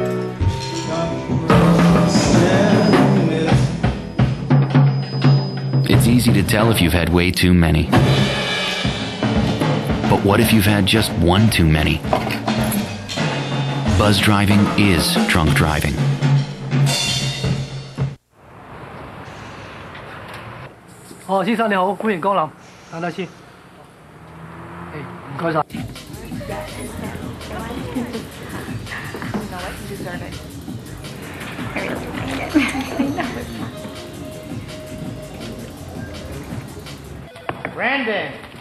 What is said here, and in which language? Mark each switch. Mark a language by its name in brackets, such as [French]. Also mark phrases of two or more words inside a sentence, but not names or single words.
[English] It's easy to tell if you've had way too many. But what if you've had just one too many? Buzz driving is drunk driving. [Cantonese] Oh, 先生你好，歡迎光臨，等等先。唔該晒。 Brandon.